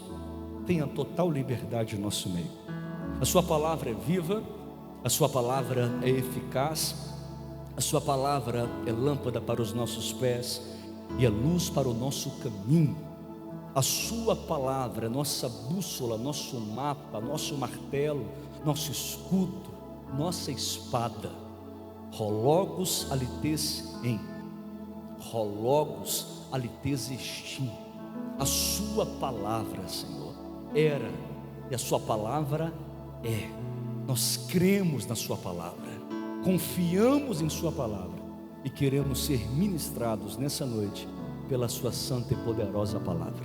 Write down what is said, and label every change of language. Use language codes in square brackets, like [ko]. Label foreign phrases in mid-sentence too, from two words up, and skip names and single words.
[pt] Tenha total liberdade em nosso meio. A sua palavra é viva, a sua palavra é eficaz, a sua palavra é lâmpada para os nossos pés e é luz para o nosso caminho. A sua palavra é nossa bússola, nosso mapa, nosso martelo, nosso escudo, nossa espada. [el] Rologos alites em, rologos alites estim. [pt] A sua palavra, Senhor, era, e a sua palavra é. Nós cremos na sua palavra, confiamos em sua palavra e queremos ser ministrados nessa noite pela sua santa e poderosa palavra.